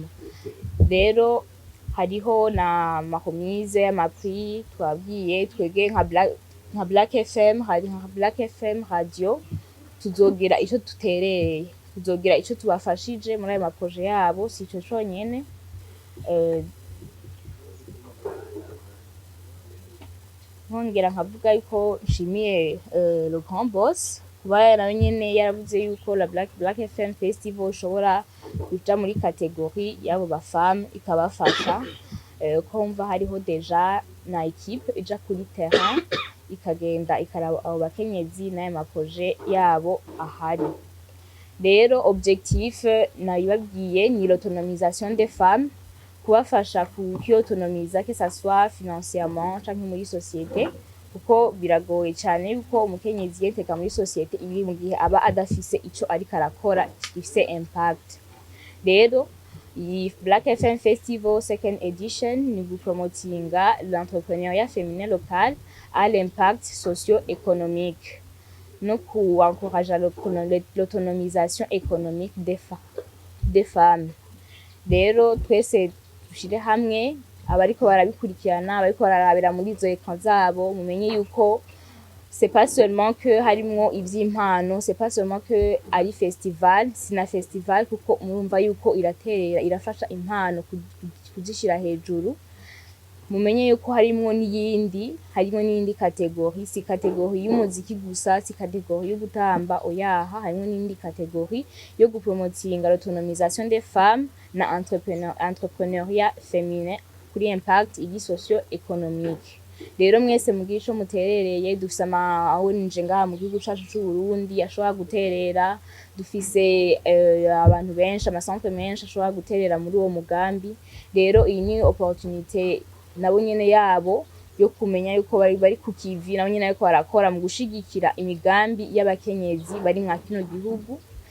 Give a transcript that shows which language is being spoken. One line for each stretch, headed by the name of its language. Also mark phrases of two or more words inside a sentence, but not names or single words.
Rundi: rero hariho na makomize y'amaprix twabwiye twege nka Black FM, hari nka Black FM radio, tuzogira ico tutereye, tuzogira ico tubafashije muri ayo maprojet yabo. si ico conyene, nkongera nkavuga yuko nshimiye
French: le grand boss
Rundi: kuba nawe nyene yaravuze yuko la Black FM Festival ishobora kuja muri categorie y'abo bafemme ikabafasha. ko mva hariho deja na equipe ija kuri terrain ikagenda ikaraba abo bakenyezi n'ayo maprojet yabo ahari. rero objectif nabibabwiye ni
French: l'autonomisation des femmes,
Rundi: kubafasha kwiautonomiza
French: que ça soit financièrement
Rundi: canke muri société, kuko biragoye cyane yuko umukenyezi yenteka muri société iri mu gihe aba adafise ico ariko arakora gifise impact. rero iyi
French: Black FM Festival second edition
Rundi: ni gupromotinga
French: l'entrepreneuriat féminin local à l'impact socio-économique no encourager l'autonomisation économique des femmes.
Rundi: rero twese dushire hamwe, abariko barabikurikirana, abariko bararabira muri izo écran zabo, mumenye yuko
French: c'est pas seulement que
Rundi: harimwo ivy'impano,
French: c'est pas seulement que
Rundi: ari festival, sina festival kuko murumva yuko iraterera irafasha impano kuzishira hejuru. mumenye yuko harimwo n'iyindi kategori, si kategori y'umuziki gusa, si kategori yo gutamba oyaha, harimwo n'indi kategori yo gupromotinga
French: l'autonomisation des femmes
Rundi: na
French: entrepreneuriat féminin
Rundi: kuri impact igi socio-économique. rero mwese mugira ico muterereye, dufise ONG ngaha mu gihugu cacu c'u Burundi ashobora guterera, dufise abantu benshi, amasantre menshi ashobora guterera muri uwo mugambi. rero iyi ni opportunité nabo nyene yabo yo kumenya yuko bari ku kivi, nabo nyene ariko barakora mu gushigikira imigambi y'abakenyezi bari mwa kino gihugu.